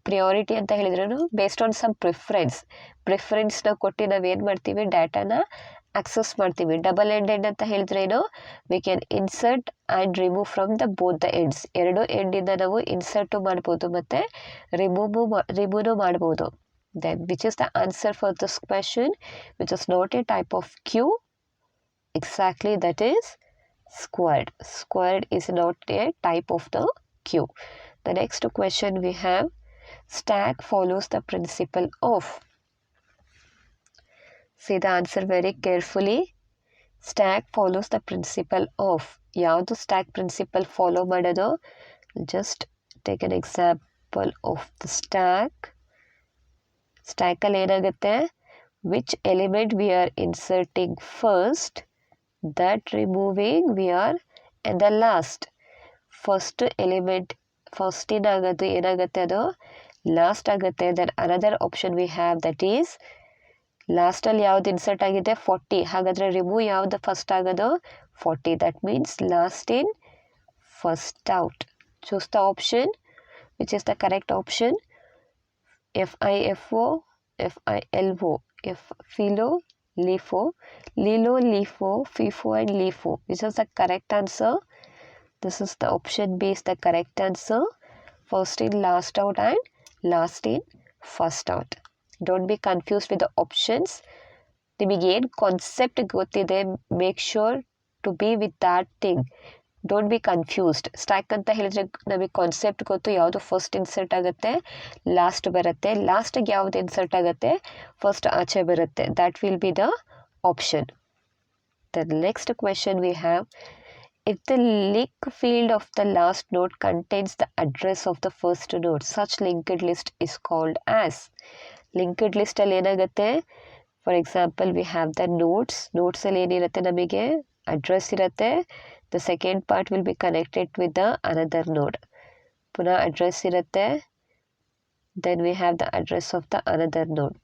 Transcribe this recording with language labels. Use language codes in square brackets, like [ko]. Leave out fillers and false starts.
[kn] Priority ಅಂತ ಹೇಳಿದ್ರೂ [en] based on some ಪ್ರಿಫರೆನ್ಸ್ನ [kn] ಕೊಟ್ಟು ನಾವೇನು ಮಾಡ್ತೀವಿ, ಡಾಟಾನ ಆಕ್ಸೆಸ್ ಮಾಡ್ತೀವಿ. [en] Double ended ಅಂತ ಹೇಳಿದ್ರೇನು, we can insert and remove from the both the ends. [kn] ಎರಡು ಎಂಡಿಂದ ನಾವು ಇನ್ಸರ್ಟು ಮಾಡ್ಬೋದು ಮತ್ತು ರಿಮೂವ್ ಮಾಡ್ಬೋದು. [en] Then which is the answer for this question, which is not a type of queue? Exactly, that is squared. Squared is not a type of the queue. The next question we have, stack follows the principle of. See the answer very carefully. Stack follows the principle of. [kn] ಯಾವುದು stack principle follow ಮಾಡೋದು? [en] Just take an example of the stack. [kn] ಸ್ಟ್ಯಾಕಲ್ಲಿ ಏನಾಗುತ್ತೆ, [en] Which element we are inserting first, that removing we are in the last. [kn] First element ಫಸ್ಟಿನ ಆಗೋದು ಏನಾಗುತ್ತೆ, ಅದು last ಆಗುತ್ತೆ. [en] then another option we have, that is [kn] ಲಾಸ್ಟಲ್ಲಿ ಯಾವ್ದು insert ಆಗಿದೆ, [en] 40. [kn] ಹಾಗಾದರೆ remove ಯಾವುದು ಫಸ್ಟ್ ಆಗೋದು, [en] 40. That means last in first out. Choose the option which is the correct option. FIFO, FILO, FILO, LIFO, LILO, LIFO, FIFO and LIFO. Which is the correct answer? This is the option B is the correct answer. First in last out and last in first out. Don't be confused with the options. [kn] ನಿಮಗೆ ಏನು concept ಗೊತ್ತಿದೆ, [en] Make sure to be with that thing. Don't be confused. [kn] Stack ಅಂತ ಹೇಳಿದ್ರೆ ನಮಗೆ concept ಗೊತ್ತು, ಯಾವುದು first insert ಆಗುತ್ತೆ, last ಬರುತ್ತೆ. ಲಾಸ್ಟಿಗೆ ಯಾವುದು ಇನ್ಸರ್ಟ್ ಆಗುತ್ತೆ, ಫಸ್ಟ್ ಆಚೆ ಬರುತ್ತೆ. [en] That will be the option. The next question we have, if the link field of the last node contains the address of the first node, such linked list is called as. Linked list [kn] ಅಲ್ಲಿ ಏನಾಗುತ್ತೆ, [en] for example we have the ನೋಟ್ಸಲ್ಲಿ ಏನಿರುತ್ತೆ, [kn] ನಮಗೆ address ಇರುತ್ತೆ. [en] The second part will be connected with the another node. [kn] ಪುನಃ address ಇರುತ್ತೆ, [en] Then we have the address of the another node.